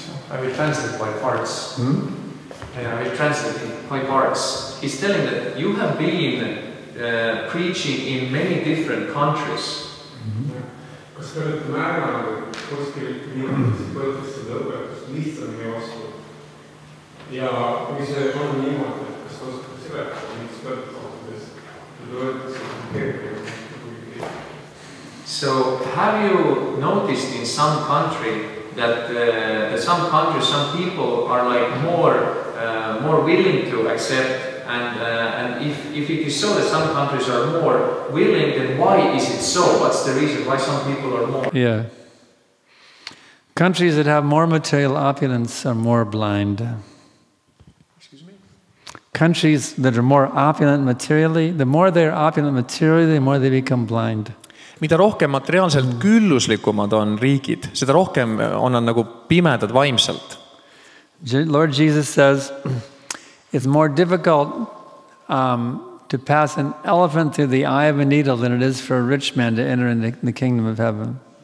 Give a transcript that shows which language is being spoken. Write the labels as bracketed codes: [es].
[en] I will translate by parts. I will translate by parts. He's telling that you have been preaching in many different countries. [et] Kas te olete märganud, et kuskil liikudes võetakse seda õpetust lihtsamini vastu? Ja kui see on niimoodi, et kas te oskate seletada, miks õpetustest võetakse kergemini? [en] So have you noticed in some country that some countries, some people are like more willing to accept, and if it is so that some countries are more willing, then why is it so? What's the reason why some people are more? Yeah. Countries that have more material opulence are more blind. Excuse me? Countries that are more opulent materially, the more they're opulent materially, the more they become blind. [et] Mida rohkem materiaalselt külluslikumad on riigid, seda rohkem on nad nagu pimedad vaimselt. [en] Lord Jesus says it's more difficult to pass an elephant through the eye of a needle than it is for a rich man to enter in the kingdom of heaven.